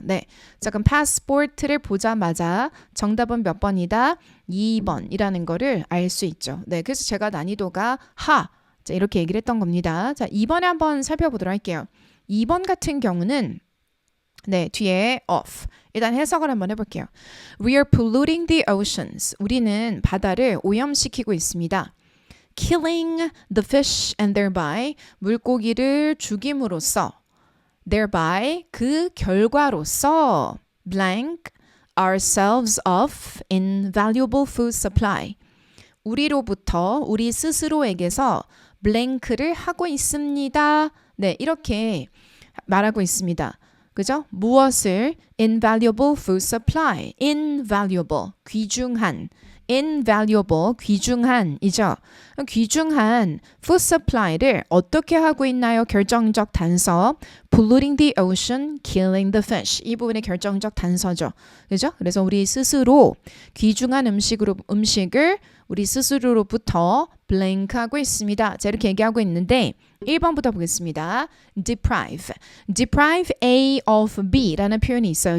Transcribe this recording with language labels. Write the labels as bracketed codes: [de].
[ko] 네, 자 그럼 passport를 보자마자 정답은 몇 번이다? 2번이라는 거를 알 수 있죠. 네, 그래서 제가 난이도가 하 자, 이렇게 얘기를 했던 겁니다. 자, 2번에 한번 살펴보도록 할게요. 2번 같은 경우는 네, 뒤에 of. 일단 해석을 한번 해볼게요. [en] We are polluting the oceans. [ko] 우리는 바다를 오염시키고 있습니다. [en] Killing the fish and thereby [ko] 물고기를 죽임으로써 [en] thereby [ko] 그 결과로서 [en] blank ourselves of invaluable food supply. [ko] 우리로부터 우리 스스로에게서 블랭크를 하고 있습니다. 네, 이렇게 말하고 있습니다. 그죠? 무엇을? [en] invaluable food supply. [ko] invaluable, 귀중한. invaluable, 귀중한이죠. 귀중한 food supply를 어떻게 하고 있나요? 결정적 단서. [en] polluting the ocean, killing the fish. [ko] 이 부분의 결정적 단서죠. 그죠? 그래서 우리 스스로 귀중한 음식을 우리 스스로로부터 블랭크하고 있습니다. 자, 이렇게 얘기하고 있는데 1번부터 보겠습니다. [en] deprive. [ko] deprive A of B라는 표현이 있어요.